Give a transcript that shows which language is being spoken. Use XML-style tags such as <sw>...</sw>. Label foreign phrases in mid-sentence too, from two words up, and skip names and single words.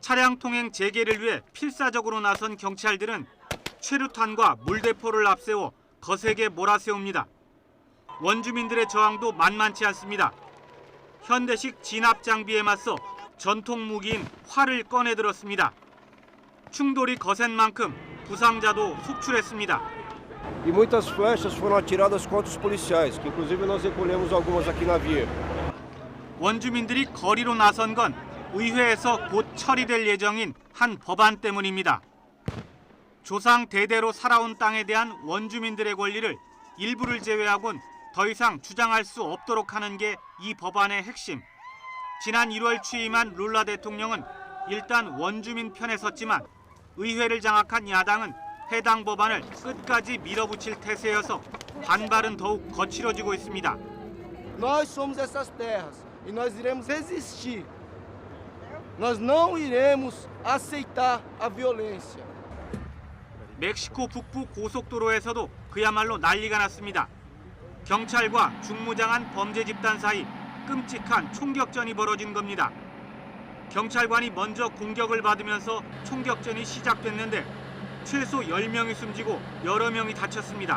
<ko>차량 통행 재개를 위해 필사적으로 나선 경찰들은 최루탄과 물대포를 앞세워 거세게 몰아세웁니다. 원주민들의 저항도 만만치 않습니다. 현대식 진압 장비에 맞서 전통 무기인 활을 꺼내들었습니다. 충돌이 거센 만큼 부상자도 속출했습니다.</ko> <pt>E muitas flechas foram atiradas contra os policiais, que inclusive nós recolhemos algumas aqui na via.</pt> <ko>원주민들이 거리로 나선 건 의회에서 곧 처리될 예정인 한 법안 때문입니다. 조상 대대로 살아온 땅에 대한 원주민들의 권리를 일부를 제외하곤 더 이상 주장할 수 없도록 하는 게 이 법안의 핵심. 지난 1월 취임한 룰라 대통령은 일단 원주민 편에 섰지만 의회를 장악한 야당은 해당 법안을 끝까지 밀어붙일 태세여서 반발은 더욱 거칠어지고 있습니다.</ko> <pt>Nós somos essas terras e nós iremos resistir. Nós não iremos aceitar a violência.</pt> <ko>멕시코 북부 고속도로에서도 그야말로 난리가 났습니다. 경찰과 중무장한 범죄 집단 사이 끔찍한 총격전이 벌어진 겁니다. 경찰관이 먼저 공격을 받으면서 총격전이 시작됐는데 최소 10명이 숨지고 여러 명이 다쳤습니다.</ko>